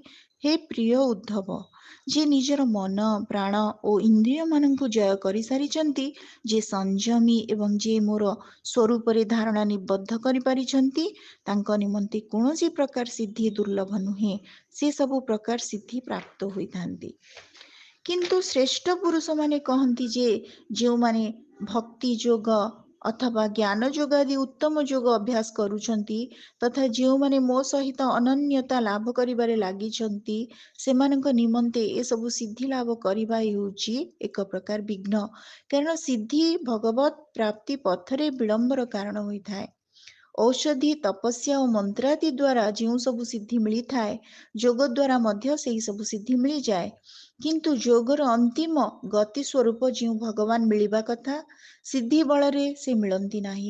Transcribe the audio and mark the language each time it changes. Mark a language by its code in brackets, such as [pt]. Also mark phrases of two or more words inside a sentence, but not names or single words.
[or] ହେ ପ୍ରିୟ ଉଦ୍ଧବ, ଯିଏ ନିଜର ମନ, ପ୍ରାଣ ଓ ଇନ୍ଦ୍ରିୟମାନଙ୍କୁ ଜୟ କରିସାରିଛନ୍ତି, ଯିଏ ସଂଯମୀ ଏବଂ ଯିଏ ମୋର ସ୍ୱରୂପରେ ଧାରଣା ନିବଦ୍ଧ କରିପାରିଛନ୍ତି, ତାଙ୍କ ନିମନ୍ତେ କୌଣସି ପ୍ରକାର ସିଦ୍ଧି ଦୁର୍ଲଭ ନୁହେଁ। ସେ ସବୁ ପ୍ରକାର ସିଦ୍ଧି ପ୍ରାପ୍ତ ହୋଇଥାନ୍ତି। କିନ୍ତୁ ଶ୍ରେଷ୍ଠ ପୁରୁଷମାନେ କହନ୍ତି ଯେ ଯେଉଁମାନେ ଭକ୍ତି ଯୋଗ ଅଥବା ଜ୍ଞାନ ଯୋଗ ଆଦି ଉତ୍ତମ ଯୋଗ ଅଭ୍ୟାସ କରୁଛନ୍ତି ତଥା ଯେଉଁମାନେ ମୋ ସହିତ ଅନନ୍ୟତା ଲାଭ କରିବାରେ ଲାଗିଛନ୍ତି ସେମାନଙ୍କ ନିମନ୍ତେ ଏସବୁ ସିଦ୍ଧି ଲାଭ କରିବା ହେଉଛି ଏକ ପ୍ରକାର ବିଘ୍ନ, କାରଣ ସିଦ୍ଧି ଭଗବତ ପ୍ରାପ୍ତି ପଥରେ ବିଳମ୍ବର କାରଣ ହୋଇଥାଏ। ଔଷଧି ତପସ୍ୟା ଓ ମନ୍ତ୍ରାଦି ଦ୍ୱାରା ଯେଉଁ ସବୁ ସିଦ୍ଧି ମିଳିଥାଏ ଯୋଗ ଦ୍ୱାରା ମଧ୍ୟ ସେହି ସବୁ ସିଦ୍ଧି ମିଳିଯାଏ, କିନ୍ତୁ ଯୋଗର ଅନ୍ତିମ ଗତି ସ୍ୱରୂପ ଯେଉଁ ଭଗବାନ ମିଳିବା କଥା ସିଦ୍ଧି ବଳରେ ସେ ମିଳନ୍ତି ନାହିଁ।